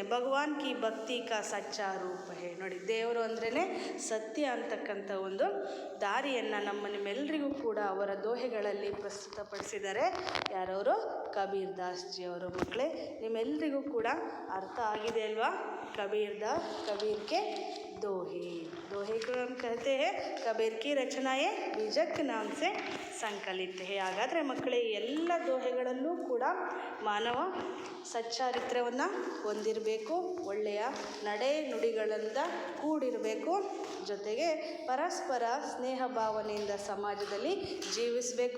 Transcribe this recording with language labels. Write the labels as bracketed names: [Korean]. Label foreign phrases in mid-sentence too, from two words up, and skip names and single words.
[Hindi] भगवान की भक्ति का सच्चा रूप है. [Kannada] ನೋಡಿ, ದೇವರು ಅಂದ್ರೇ ಸತ್ಯ ಅಂತಕ್ಕಂಥ ಒಂದು ದಾರಿಯನ್ನು ನಿಮ್ಮೆಲ್ಲರಿಗೂ ಕೂಡ ಅವರ ದೋಹೆಗಳಲ್ಲಿ ಪ್ರಸ್ತುತಪಡಿಸಿದ್ದಾರೆ. ಯಾರವರು? ಕಬೀರ್ ದಾಸ್ ಜಿ ಅವರು. ಮಕ್ಕಳೇ, ನಿಮ್ಮೆಲ್ಲರಿಗೂ ಕೂಡ ಅರ್ಥ ಆಗಿದೆ ಅಲ್ವಾ? [Hindi] कबीर के दोहे को हम कहते हैं कबीर की रचनाएं बीजक नाम से संकलित है. [Kannada] ಹಾಗಾದರೆ ಮಕ್ಕಳೇ, ಎಲ್ಲ ದೋಹೆಗಳಲ್ಲೂ ಕೂಡ ಮಾನವ ಸಚ್ಚಾರಿತ್ರ್ಯವನ್ನು ಹೊಂದಿರಬೇಕು, ಒಳ್ಳೆಯ ನಡೆ ನುಡಿಗಳಿಂದ ಕೂಡಿರಬೇಕು, ಜೊತೆಗೆ ಪರಸ್ಪರ ಸ್ನೇಹ ಭಾವನೆಯಿಂದ ಸಮಾಜದಲ್ಲಿ ಜೀವಿಸಬೇಕು.